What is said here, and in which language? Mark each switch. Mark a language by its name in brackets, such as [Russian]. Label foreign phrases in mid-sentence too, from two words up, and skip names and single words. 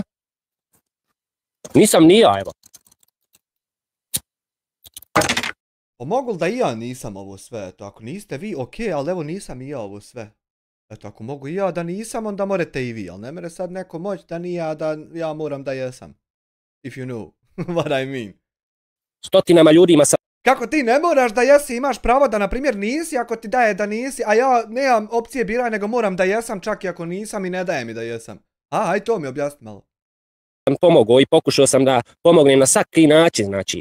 [Serbian] Nisam ni ja, evo. Pa mogu li da i ja nisam ovo sve? Eto, ako niste vi, okej, ali evo nisam i ja ovo sve. Eto, ako mogu i ja da nisam, onda morate i vi, ali ne mere sad neko moći da ni ja, da ja moram da jesam. [English] If you know what I mean. [Serbian] Stotinama ljudima sam... Kako ti ne moraš da jesi, imaš pravo da, na primjer, nisi ako ti daje da nisi, a ja nemam opcije biraj, nego moram da jesam čak i ako nisam i ne daje mi da jesam. Aj to mi objasni malo. Sam pomogao i pokušao sam da pomognem na svaki način, znači.